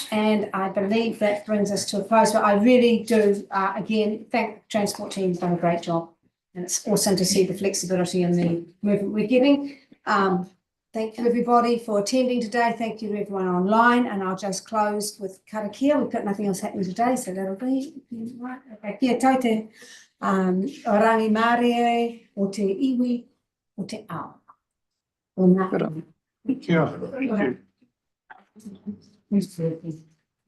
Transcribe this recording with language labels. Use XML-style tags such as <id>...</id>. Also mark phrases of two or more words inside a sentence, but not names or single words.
<en>And I believe that brings us to a close, but I really do, again, thank the transport team, done a great job. And it's awesome to see the flexibility and the movement we're getting. Thank you, everybody, for attending today. Thank you to everyone online. And I'll just close with karakia. We've got nothing else happening today, so that'll be right.</en> <mi>Okay, kia taute, orangi mare, o te iwi, o te ao. O ngā. Kia ora.</mi> <en>Thank you.</en>